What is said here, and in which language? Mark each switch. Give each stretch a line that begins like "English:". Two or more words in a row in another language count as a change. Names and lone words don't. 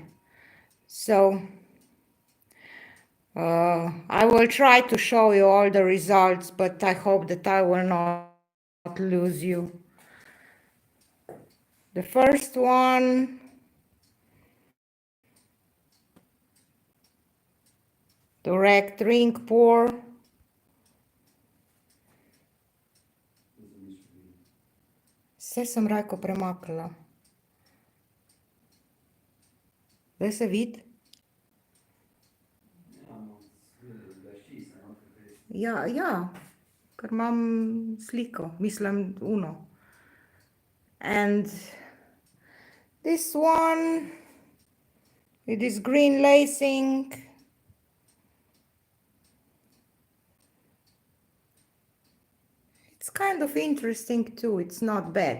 English: So I will try to show you all the results, but I hope that I will not lose you. The first one, direct ring pour.
Slovenian: Vse sem rajko premaknila. Zdaj se vidi? Ja, ker imam sliko, mislim, uno.
English: And this one, with this green lacing. It's kind of interesting too, it's not bad.